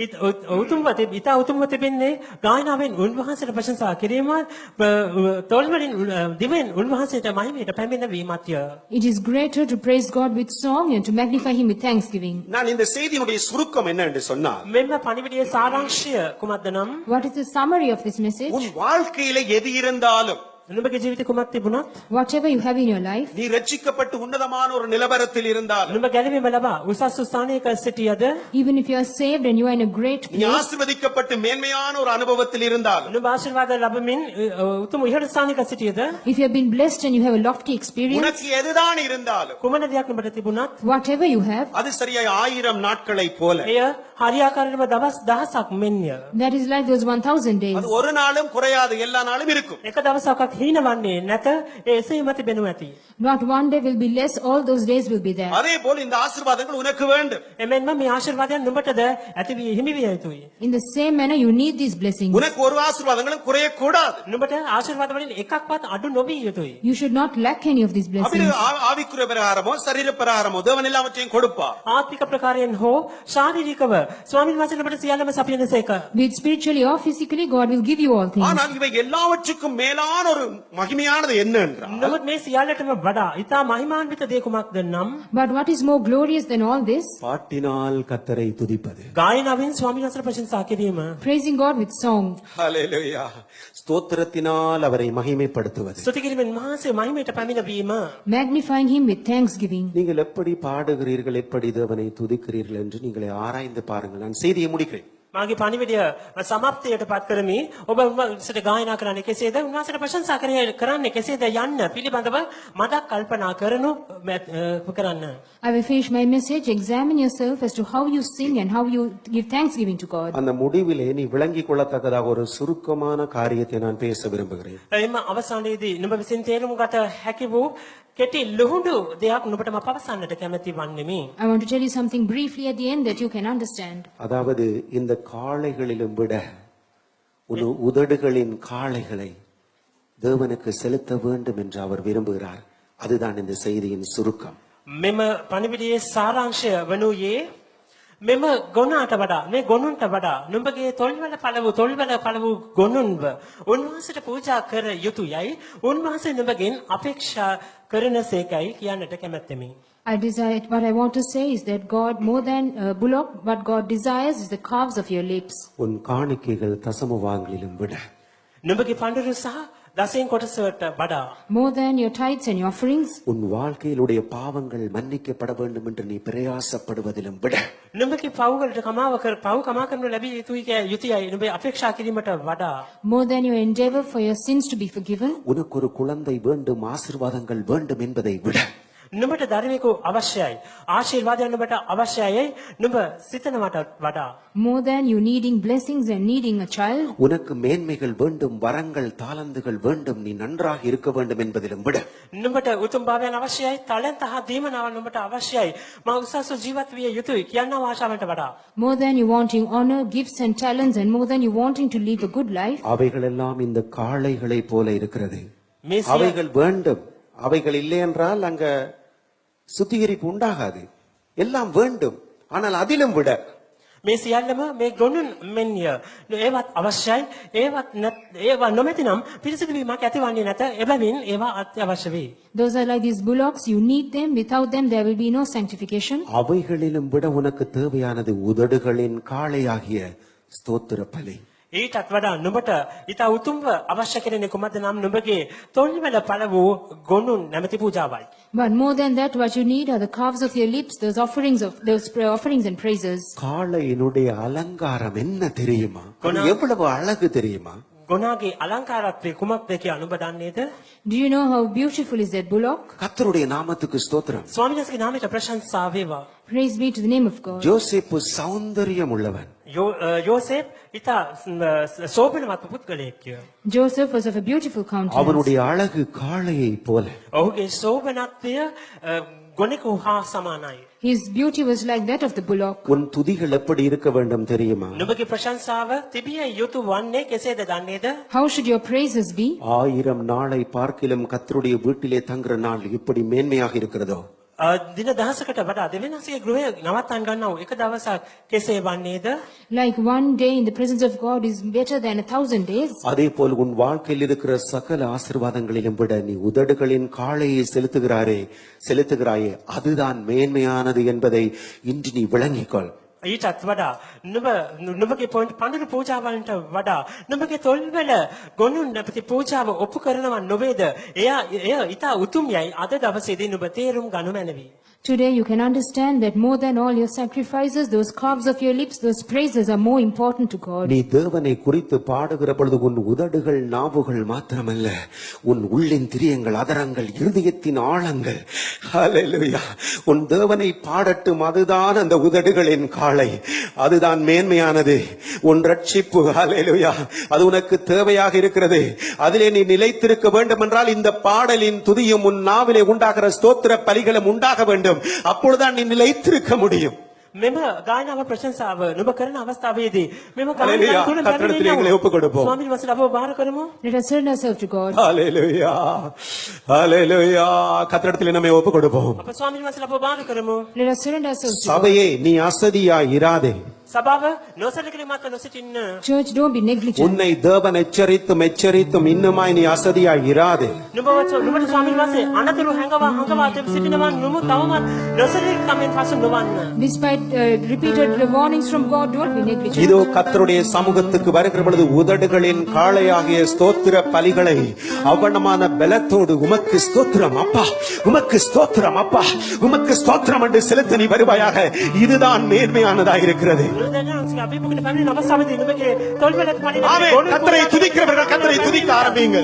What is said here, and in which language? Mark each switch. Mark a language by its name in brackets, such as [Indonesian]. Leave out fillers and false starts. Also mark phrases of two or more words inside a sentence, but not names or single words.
[Sinhala] ඉතා උතුම්ව තිබෙන්නේ ගායනාවෙන් උන්වහන්සේට ප්‍රශංසා කිරීමත් තොල්වලින් දිවෙන් උන්වහන්සේට මහිමයට පැමිණවීමත්ය. [English] it is greater to praise God with song and to magnify him with thanksgiving. [Tamil] நான் இந்த செய்தியினுடைய சுருக்கம் என்ன என்று சொன்னால், [Sinhala] මෙන්න පණිවිඩයේ සාරාංශය කුමක්ද නම් [English] What is the summary of this message? [Tamil] உன் வாழ்க்கையில எது இருந்தாலும் [Sinhala] නුඹගේ ජීවිතේ කුමක් තිබුණත් [English] Whatever you have in your life, [Tamil] நீ ரட்சிக்கப்பட்டு உன்னதமான ஒரு நிலவரத்தில் இருந்தாலும், [Sinhala] නුඹ ගැලවීම ලබා උසස් ස්ථානයක සිටියද [English] even if you are saved and you are in a great [Tamil] நீ [English] place, [Tamil] ஆசீர்வதிக்கப்பட்டு மேன்மையான ஒரு அனுபவத்தில் இருந்தாலும், [Sinhala] නුඹ ආශිර්වාද ලැබමින් උතුම් ඉහළ ස්ථානයක සිටියද [English] if you have been blessed and you have a lofty experience, [Tamil] உனக்கு எதுதான் இருந்தாலும் [Sinhala] කුමන දෙයක් නුඹට තිබුණත් [English] whatever you have, [Tamil] அது சரியாய் 1000 நாட்களை போல [Sinhala] එය හරියාකාරව දවස් 1000ක් මෙන්ය. [English] that is like those 1000 days. [Tamil] அது ஒரு நாளும் குறையாது, எல்லா நாளும் இருக்கும். [Sinhala] එක දවසක්වත් හීනවන්නේ නැත. එසේම තිබෙනු ඇති. [English] Not one day will be less, all those days will be there. [Tamil] அதே போல் இந்த ஆசீர்வாதங்கள் உனக்கு வேண்டும். [Sinhala] එමෙන්ම මේ ආශිර්වාදයන් නුඹටද ඇති වී හිමි විය යුතුයි. [English] In the same manner, you need these blessings. [Tamil] உனக்கு ஒரு ஆசீர்வாதங்களும் குறையக்கூடாது. [Sinhala] නුඹට ආශිර්වාද වලින් එකක්වත් අඩු නොවිය යුතුයි. [English] You should not lack any of these blessings. [Tamil] ஆவிக்குரிய பிரகாரமோ சரீர பிரகாரமோ தேவன் எல்லாவற்றையும் கொடுப்பார். [Sinhala] ආත්මික ප්‍රකාරයෙන් හෝ ශාරීරිකව ස්වාමීන් වහන්සේ නුඹට සියල්ලම සපයනසේක. [English] Be it spiritually or physically, God will give you all things. [Tamil] ஆனால் இவை எல்லாவற்றுக்கும் மேலான ஒரு மகிமையானது என்ன என்றால், [Sinhala] නමුත් මේ සියල්ලටම වඩා ඊටා මහිමාන්විත දේ කුමක්ද නම් [English] But what is more glorious than all this? [Tamil] பாட்டினால் கர்த்தரை துதிப்பது. [Sinhala] ගායනාවෙන් ස්වාමීන් වහන්සේට ප්‍රශංසා කිරීම. [English] Praising God with song. [Tamil] ஹல்லேலூயா. ஸ்தோத்திரத்தினால் அவரை மகிமைப்படுத்துவது. [Sinhala] ස්තුති කිරීමෙන් මහන්සිය මහිමයට පැමිණවීම. [English] Magnifying him with thanksgiving. [Tamil] நீங்கள் எப்படி பாடுகிறீர்கள், எப்படி தேவனை துதிக்கிறீர்கள் என்று நீங்களே ஆராய்ந்து பாருங்கள். நான் செய்தியை முடிக்கிறேன். [Sinhala] මාගේ පණිවිඩය සමාප්තියට පත් කරමි. ඔබ උන්වහන්සේට ගායනා කරන්නේ කෙසේද? උන්වහන්සේට ප්‍රශංසා කරන්නේ කෙසේද යන්න පිළිබඳව මදක් කල්පනා කරන්න. [English] I will finish my message. Examine yourself as to how you sing and how you give thanksgiving to God. [Tamil] அந்த முடிவிலே நீ விளங்கிக் கொள்ளத்தக்கதாக ஒரு சுருக்கமான காரியத்தை நான் பேச விரும்புகிறேன். [Sinhala] එයිම අවසානයේදී නුඹ විසින් තේරුම් ගත හැකි වූ කෙටි ලුහුඬු දෙයක් නුඹට මම පවසන්නට කැමැති වන්නෙමි. [English] I want to tell you something briefly at the end that you can understand. [Tamil] அதாவது இந்த காளைகளிலும் விட உதடுகளின் காளைகளை தேவனுக்கு செலுத்த வேண்டும் என்று அவர் விரும்புகிறார். அதுதான் இந்த செய்தியின் சுருக்கம். [Sinhala] මෙම පණිවිඩයේ සාරාංශය වනුයේ මෙම ගොනාට වඩා මේ ගොනුන්ට වඩා නුඹගේ තොල්වල පළවු ගොනුන්ව උන්වහන්සේට පූජා කර යුතුයයි උන්වහන්සේ නුඹගෙන් අපේක්ෂා කරනසේකයි කියන්නට කැමැත්තෙමි. [English] What I want to say is that God, more than a bullock, what God desires is the calves of your lips. [Tamil] உன் காணிக்கைகள் தசமபாகங்களிலும் விட [Sinhala] නුඹගේ පඬුරු සහ දසයෙන් කොටසට වඩා [English] More than your tithes and your offerings. [Tamil] உன் வாழ்க்கையிலுடைய பாவங்கள் மன்னிக்கப்பட வேண்டும் என்று நீ பிரயாசப்படுவதிலும் விட [Sinhala] නුඹගේ පව්වලට පව් කමා කරනු ලැබිය යුතුයයි නුඹේ අපේක්ෂා කිරීමට වඩා [English] More than your endeavor for your sins to be forgiven. [Tamil] உனக்கு ஒரு குழந்தை வேண்டும் ஆசீர்வாதங்கள் வேண்டும் என்பதை விட [Sinhala] නුඹට ධර්මිකව අවශ්‍යයි ආශිර්වාදයක් නුඹට අවශ්‍යයි නුඹ සිතනවට වඩා [English] More than you needing blessings and needing a child. [Tamil] உனக்கு மேன்மைகள் வேண்டும் வரங்கள் தாளந்துகள் வேண்டும் நீ நன்றாக இருக்க வேண்டும் என்பதிலும் விட [Sinhala] නුඹට උතුම් භාවයන් අවශ්‍යයි තලන්ත හා දීමනාවන් නුඹට අවශ්‍යයි මා උසස්ව ජීවත් විය යුතුයි කියනවා ආශාවන්ට වඩා [English] More than you wanting honor, gifts and talents, and more than you wanting to live a good life. [Tamil] அவைகள் எல்லாம் இந்த காளைகளை போல இருக்கிறது [Sinhala] මේ සිය- [Tamil] அவைகள் வேண்டும் அவைகள் இல்லை என்றால் அங்க சுத்திகரிப்பு உண்டாகாது எல்லாம் வேண்டும் ஆனால் அதிலும் விட [Sinhala] මේ සියල්ලම මේ ගොනුන් මෙන්ය ඒවත් අවශ්‍යයි ඒවා නොමැතිනම් පිරිසිදු වීමක් ඇතිවන්නේ නැත එබැවින් ඒවා අත්‍යවශ්‍ය වේ [English] Those are like these bullocks. You need them. Without them, there will be no sanctification. [Tamil] அவைகளிலும் விட உனக்கு தேவையானது உதடுகளின் காளையாகிய ஸ்தோத்திர பலி [Sinhala] ඊටත් වඩා නුඹට ඊට උතුම්ව අවශ්‍ය කෙරෙන්නේ කුමක්ද නම් නුඹගේ තොල්වල පළ වූ ගොනුන් නැමැති පූජාවයි. [English] But more than that, what you need are the calves of your lips, those offerings and praises. [Tamil] காளையினுடைய அலங்காரம் என்ன தெரியுமா குணா- எவ்வளவு அழகு தெரியுமா [Sinhala] ගොනාගේ අලංකාරත්වය කුමක්ද කියලා නුඹ දන්නේද? [English] Do you know how beautiful is that bullock? [Tamil] கர்த்தருடைய நாமத்துக்கு ஸ்தோத்திரம் [Sinhala] ස්වාමීන් වහන්සේගේ නාමයට ප්‍රශංසා වේවා. [English] Praise be to the name of God. [Tamil] யோசேப்பு சௌந்தரியம் உள்ளவன் [Sinhala] යෝසේප් ඊට සෝබනවත් පුද්ගලයෙක්ය. [English] Joseph was of a beautiful countenance. [Tamil] அவனுடைய அழகு காளையை போல [Sinhala] ඔහුගේ සෝබනත්වය ගොනෙකු හා සමානයි. [English] His beauty was like that of the bullock. [Tamil] உன் துதிகள் எப்படி இருக்க வேண்டும் தெரியுமா [Sinhala] නුඹගේ ප්‍රශංසාව තිබිය යුතු වන්නේ කෙසේද දන්නේද? [English] How should your praises be? [Tamil] 1000 நாளை பார்க்கிலும் கர்த்தருடைய வீட்டிலே தங்குற நாள் இப்படி மேன்மையாக இருக்கிறதோ [Sinhala] දින දහසකට වඩා දෙවියන්ගේ ගෘහය නවත්තන් ගන්නව එක දවසක් කෙසේ වන්නේද? [English] Like one day in the presence of God is better than 1,000 days. [Tamil] அதே போல் உன் வாழ்க்கையில் இருக்கிற சகல ஆசீர்வாதங்களிலும் விட நீ உதடுகளின் காளையை செலுத்துகிறாயே அதுதான் மேன்மையானது என்பதை இன்று நீ விளங்கிக்கொள் [Sinhala] ඊටත් වඩා නුඹගේ පඬුරු පූජාවන්ට වඩා නුඹගේ තොල්වල ගොනුන් නැපති පූජාව ඔප්පු කරනවා නොවේද? එය ඊට උතුම් යයි අද දවසේදී නුඹ තේරුම් ගනු මැනවි. [English] Today you can understand that more than all your sacrifices, those calves of your lips, those praises are more important to God. [Tamil] நீ தேவனை குறித்து பாடுகிற பொழுது உன் உதடுகள் நாவுகள் மாத்திரமல்ல உன் உள்ளின் திரியங்கள் அதரங்கள் இருதயத்தின் ஆழங்கள் ஹalleluya உன் தேவனை பாடட்டும் அதுதான் அந்த உதடுகளின் காளை அதுதான் மேன்மையானது உன் ரட்சிப்பு ஹalleluya அது உனக்கு தேவையாக இருக்கிறது அதிலே நீ நிலைத்திருக்க வேண்டும் என்றால் இந்த பாடலின் துதியும் உன் நாவிலே உண்டாகிற ஸ்தோத்திர பலிகளும் உண்டாக வேண்டும் அப்பொழுதுதான் நீ நிலைத்திருக்க முடியும் [Sinhala] මෙම ගායනාව ප්‍රශංසාව නුඹ කරන අවස්ථාවේදී මෙම Hallelujah. ගායනාව තුළ [Tamil] කතරගම එங்களை ஒப்புக் கொடுப்போம். [Sinhala] ස්වාමීන් වහන්සේලා අපව බාර කරමු. [English] Let us surrender ourselves to God. [Tamil] ஹalleluya ஹalleluya கர்த்தரிடத்தில் நம்மை ஒப்புக் கொடுப்போம் [Sinhala] අප ස්වාමීන් වහන්සේලා අපව බාර කරමු. [English] Let us surrender ourselves to God. [Tamil] சபையே நீ அசதியாய் இராதே [Sinhala] සභාව නොසලකලි මත නොසිටින්න. [English] Church, don't be negligent. [Tamil] உன்னை தேவன் எச்சரித்தும் இன்னுமாய் நீ அசதியாய் இராதே [Sinhala] නුඹට ස්වාමීන් වහන්සේ අනතුරු හංගවා සිටිනවා නුඹ තවමත් නොසලකි කමෙන් පසු නොවන්න. [English] Despite repeated warnings from God, don't be negligent. [Tamil] இதோ கர்த்தருடைய சமூகத்துக்கு வருகிற பொழுது உதடுகளின் காளையாகிய ஸ்தோத்திர பலிகளை அவனமான பலத்தோடு உமக்கு ஸ்தோத்திரம் அப்பா உமக்கு ஸ்தோத்திரம் அப்பா உமக்கு ஸ்தோத்திரம் என்று செலுத்த நீ வருவாயாக இதுதான் மேன்மையானதாக இருக்கிறது கர்த்தரை துதிக்கிறவர்கள் கர்த்தரை துதிக்க ஆரம்பியுங்கள்